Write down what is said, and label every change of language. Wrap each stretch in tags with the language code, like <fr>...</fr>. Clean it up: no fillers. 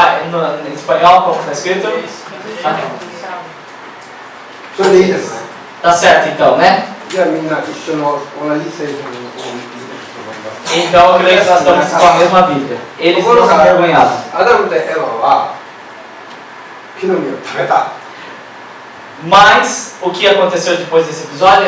<pt>Em espanhol, como está escrito? Ah,</pt> <ja>それでいいですね。</ja> <pt>tá certo então, né?</pt> <ja>じゃあみんな一緒の同じ聖書を見てると思います。</ja> <pt>Então eu creio que nós estamos com a mesma Bíblia. Eles não se envergonhavam.</pt> <ja>アダムとエバは木の実を食べた。</ja> <pt>Mas o que aconteceu depois desse episódio?</pt>